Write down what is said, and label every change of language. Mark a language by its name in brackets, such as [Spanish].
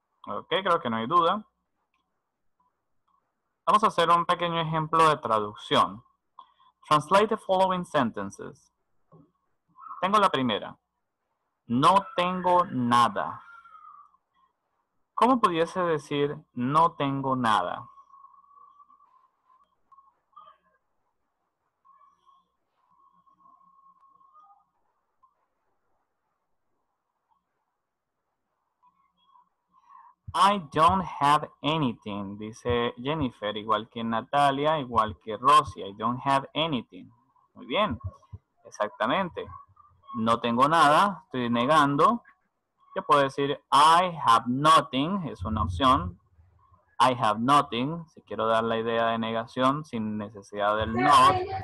[Spanish] Ok, creo que no hay duda. Vamos a hacer un pequeño ejemplo de traducción. [English] Translate the following sentences. [Spanish] Tengo la primera. No tengo nada. ¿Cómo pudiese decir no tengo nada? [English] I don't have anything, [Spanish] dice Jennifer, igual que Natalia, igual que Rosie. [English] I don't have anything. [Spanish] Muy bien. Exactamente. No tengo nada, estoy negando. Yo puedo decir [English] I have nothing, [Spanish] es una opción. [English] I have nothing, [Spanish] si quiero dar la idea de negación sin necesidad del not.